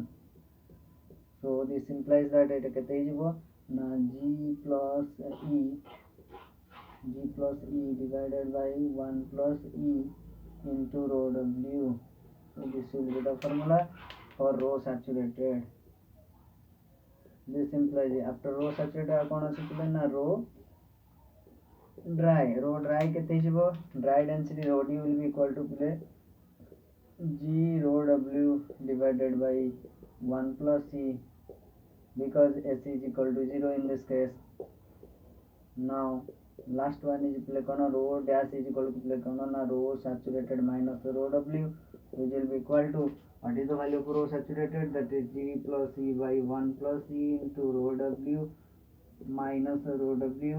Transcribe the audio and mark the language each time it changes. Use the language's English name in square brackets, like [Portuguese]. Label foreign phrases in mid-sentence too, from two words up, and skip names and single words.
[English] So this implies that it G plus E divided by 1 plus E into rho W. So this will be the formula for rho saturated. This implies after rho saturated [Odia] କଣ ଅଛି ନା [English] rho dry. Rho dry [Odia] କେତେ ହେବ, [English] dry density rho D will be equal to G rho W divided by 1 plus E, because S is equal to 0 in this case. Now last one is rho dash is equal to rho saturated minus rho W, which will be equal to, what is the value of rho saturated, that is G plus E by 1 plus E into rho W minus rho W.